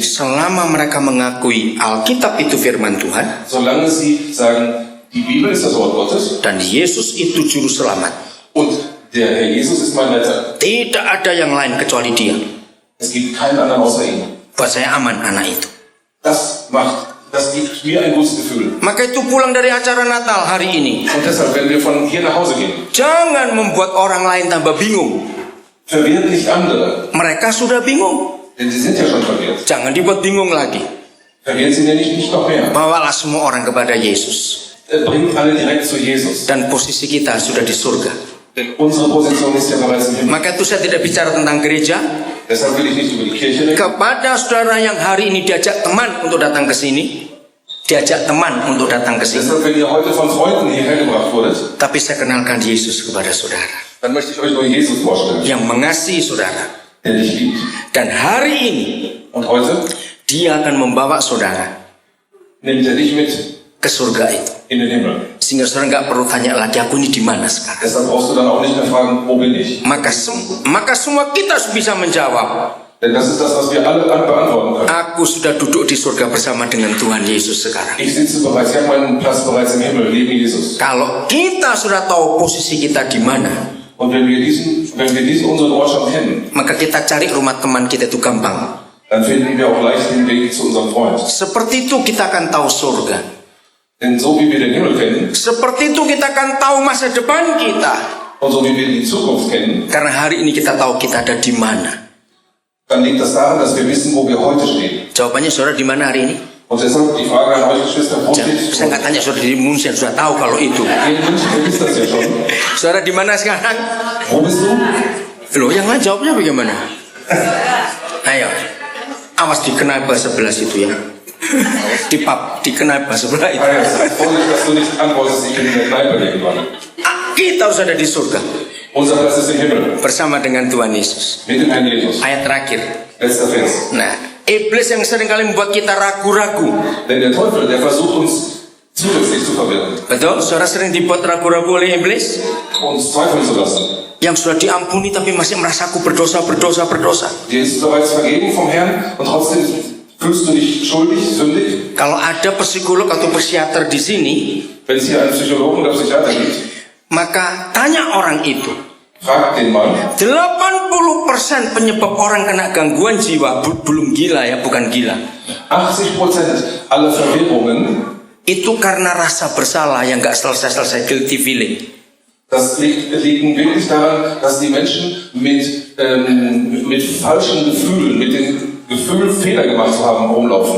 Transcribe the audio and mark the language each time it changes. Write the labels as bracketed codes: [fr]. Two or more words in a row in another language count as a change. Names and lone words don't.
[id] Selama mereka mengakui Alkitab itu firman Tuhan, [de] solange sie sagen, die Bibel ist das Wort Gottes [id] dan Yesus itu juru selamat, [de] und der Herr Jesus ist mein Retter. [id] tidak ada yang lain kecuali Dia. [de] Es gibt keinen anderen außer ihm. [id] Buat saya aman anak itu. [de] Das gibt mir ein gutes Gefühl. [id] Maka itu pulang dari acara Natal hari ini, [de] Und deshalb, wenn wir von hier nach Hause gehen, [id] jangan membuat orang lain tambah bingung. [de] verwirrt nicht andere, [id] Mereka sudah bingung, [de] denn sie sind ja schon verwirrt. [id] jangan dibuat bingung lagi. [de] Verwirrt sie nämlich nicht noch mehr. [id] Bawalah semua orang kepada Yesus. [de] Bringt alle direkt zu Jesus. [id] Dan posisi kita sudah di surga. [de] Denn unsere Position ist ja bereits im Himmel. [id] Maka itu saya tidak bicara tentang gereja. [de] Deshalb will ich nicht über die Kirche reden. [id] Kepada saudara yang hari ini diajak teman untuk datang ke sini, diajak teman untuk datang ke sini, [de] Deshalb, wenn ihr heute von Freunden hierher gebracht wurdet, [id] tapi saya kenalkan Yesus kepada saudara [de] dann möchte ich euch nur Jesus vorstellen, [id] yang mengasihi saudara. [de] der dich liebt. [id] Dan hari ini [de] Und heute [id] Dia akan membawa saudara [de] nimmt er dich mit [id] ke surga itu. [de] in den Himmel. [id] Sehingga saudara nggak perlu tanya lagi, aku ini di mana sekarang. [de] Deshalb brauchst du dann auch nicht mehr fragen, wo bin ich? [id] Maka semua kita bisa menjawab, [de] Denn das ist das, was wir alle beantworten können. [id] aku sudah duduk di surga bersama dengan Tuhan Yesus sekarang. [de] Ich sitze bereits, ich habe meinen Platz bereits im Himmel, neben Jesus. [id] Kalau kita sudah tahu posisi kita di mana, [de] Und wenn wir diesen unseren Ort schon kennen, [id] maka kita cari rumah teman kita itu gampang. [de] dann finden wir auch leicht den Weg zu unserem Freund. [id] Seperti itu kita akan tahu surga. [de] Denn so wie wir den Himmel kennen [id] Seperti itu kita akan tahu masa depan kita. [de] und so wie wir die Zukunft kennen, [id] Karena hari ini kita tahu kita ada di mana. [de] dann liegt das daran, dass wir wissen, wo wir heute stehen. [id] Jawabannya saudara di mana hari ini? [de] Und deshalb die Frage an euch Geschwister, wo steht ihr? [id] Saya nggak tanya saudara di München, sudah tahu kalau itu. [de] Ihr in München, ihr wisst das ja schon. [id] Saudara di mana sekarang? [de] Wo bist du? [id] Loh, yang lain jawabnya bagaimana? Ayo, awas di knaipe sebelah situ ya. Di pub, di knaipe sebelah itu. [de] Vorsicht, dass du nicht antwortest, ich bin in der Kneipe irgendwann. [id] Kita harus ada di surga [de] Unser Platz ist im Himmel, [id] bersama dengan Tuhan Yesus. [de] mit dem Herrn Jesus. [id] Ayat terakhir. [de] Letzter Vers. [id] Nah, iblis yang seringkali membuat kita ragu-ragu. [de] Denn der Teufel, der versucht uns zusätzlich zu verwirren, [id] Betul? Saudara sering dibuat ragu-ragu oleh iblis? [de] uns zweifeln zu lassen. [id] Yang sudah diampuni tapi masih merasa aku berdosa. [de] Dir ist bereits vergeben vom Herrn und trotzdem fühlst du dich schuldig, sündig. [id] Kalau ada psikolog atau psikiater di sini, [de] Wenn es hier einen Psychologen oder Psychiater gibt, [id] maka tanya orang itu. [de] frag den Mann. [id] 80% penyebab orang kena gangguan jiwa belum gila ya, bukan gila. [de] 80% aller Verwirrungen, [id] Itu karena rasa bersalah yang gak selesai-selesai, [en] guilty feeling. [de] das liegt wirklich daran, dass die Menschen mit falschen Gefühlen, mit dem Gefühl, Fehler gemacht zu haben, rumlaufen.